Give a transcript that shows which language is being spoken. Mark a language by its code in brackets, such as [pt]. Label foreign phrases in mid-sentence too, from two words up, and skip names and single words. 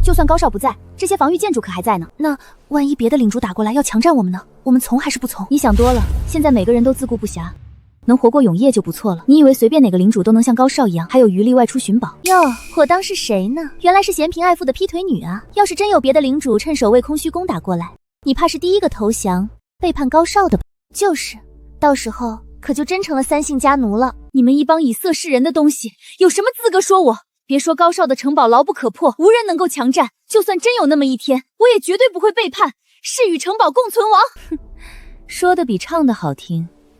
[zh] 就算高少不在，這些防禦建築可還在呢。那萬一別的領主打過來要強佔我們呢？我們從還是不從？你想多了，現在每個人都自顧不暇。能活過永夜就不錯了。你以為隨便哪個領主都能像高少一樣，還有餘力外出尋寶？喲，我當是誰呢？原來是嫌貧愛富的劈腿女啊！要是真有別的領主趁守衛空虛攻打過來，你怕是第一個投降背叛高少的吧？就是，到時候可就真成了3姓家奴了。你們一幫以色示人的東西，有什麼資格說我？別說高少的城堡牢不可破，無人能夠強佔，就算真有那麼一天，我也絕對不會背叛，誓與城堡共存亡。哼，說的比唱的好聽。